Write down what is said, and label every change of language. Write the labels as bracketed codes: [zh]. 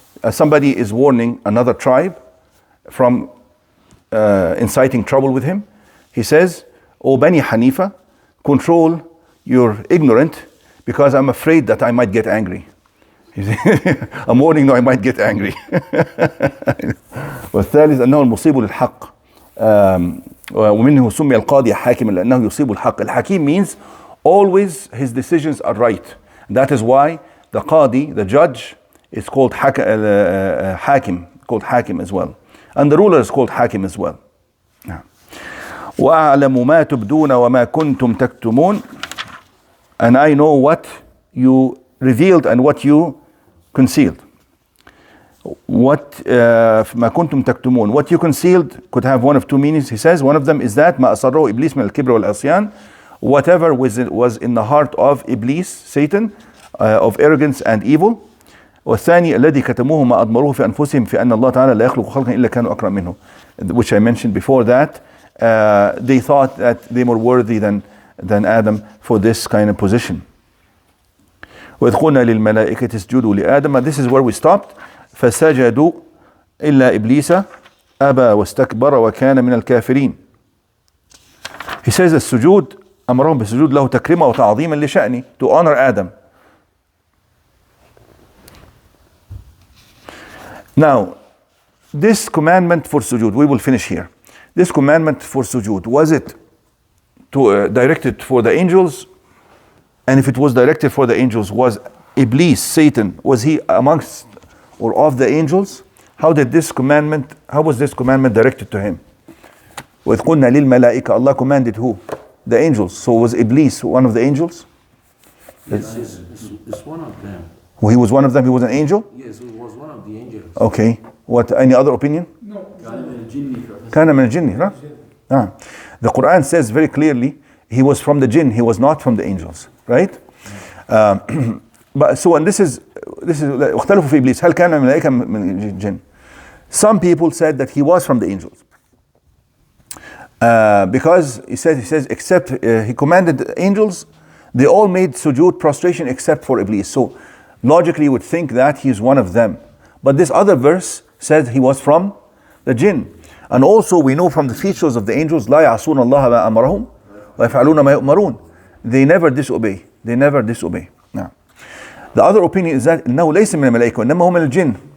[en] Somebody is warning another tribe from inciting trouble with him. He says, O Bani Hanifa, control your ignorant, because I'm afraid that I might get angry. I'm warning you I might get angry. [ar] والثالث أنه المصيب للحق ومنه سمي القاضي حاكما لأنه يصيب الحق. [en] الحكيم means always his decisions are right. That is why the qadi, the judge, is called hakim, called hakim as well. And the ruler is called hakim as well. [ar] وأعلم ما تبدون وما كنتم تكتمون. [en] And I know what you revealed and what you concealed. What [ar] ما كنتم تكتمون. [en] What you concealed could have one of two meanings. He says one of them is that [ar] ما أصره إبليس من الكبر والعصيان. [en] Whatever was in the heart of Iblis, Satan, of arrogance and evil. [ar] والثاني الذي كتموه ما أضمروه في أنفسهم في أن الله تعالى لا يخلق خلقا إلا كانوا أكرم منه. [en] Which I mentioned before that. They thought that they were worthy than Adam for this kind of position. [ar] وإذ قلنا للملائكة اسجدوا لآدم. [en] This is where we stopped. [ar] فسجدوا إلا إبليس أبى واستكبر وكان من الكافرين. [en] He says [ar] السجود أمرهم بالسجود له تكريما وتعظيما لشأنه, [en] to honor Adam. Now, this commandment for sujood, we will finish here. This commandment for sujood, was it directed for the angels? And if it was directed for the angels, was Iblis, Satan, was he amongst or of the angels? How was this commandment directed to him? [ar] وَإِذْ قُلْنَا لِلْمَلَائِكَةِ, [en] Allah commanded who? The angels. So was Iblis one of the angels? Yes, it's one of them. Well, he was one of them, he was an angel? Yes, he was one of the angels. Okay. What, any other opinion? No. [ar] كان من الجن, [en] right? The Quran says very clearly, he was from the jinn, he was not from the angels, right? But so, and this is [ar] اختلفوا في إبليس هل كان من الملائكة من الجن? [en] Some people said that he was from the angels. Because he says except he commanded the angels, they all made sujood, prostration, except for Iblis. So logically you would think that he is one of them. But this other verse said he was from the jinn. And also we know from the features of the angels, [ar] لا يعصون الله ما أمرهم ويفعلون ما يؤمرون. [en] They never disobey. Now, the other opinion is that [ar] إنه ليس من الملائكة إنما هو من الجن.